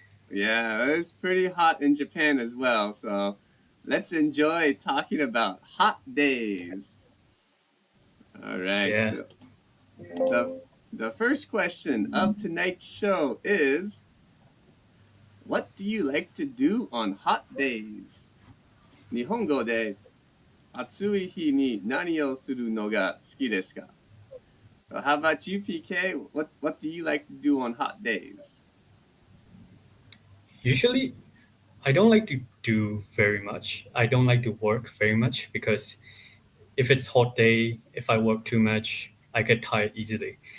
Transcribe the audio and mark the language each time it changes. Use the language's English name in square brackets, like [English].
[English] Yeah, it's pretty hot in Japan as well. So let's enjoy talking about hot days. All right. Yeah. So the first question of tonight's show is, what do you like to do on hot days? [Japanese] 日本語で暑い日に何をするのが好きですか? [English] So how about you, PK? What do you like to do on hot days? Usually, I don't like to do very much. I don't like to work very much because if it's hot day, if I work too much, I get tired easily.